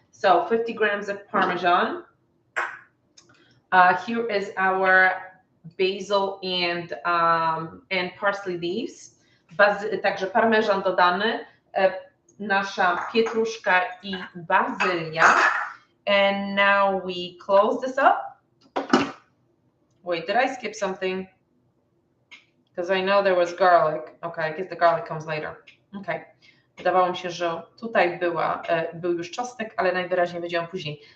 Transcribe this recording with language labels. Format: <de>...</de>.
<en>So 50 grams of Parmesan. Here is our basil and parsley leaves.</en> <pl>Także parmesan dodany, nasza pietruszka i bazylia.</pl> <en>And now we close this up. Wait, did I skip something? Because I know there was garlic. Okay, I guess the garlic comes later. Okay.</en> <pl>Wydawało mi się, że tutaj był już czosnek, ale najwyraźniej będzie on później.</pl>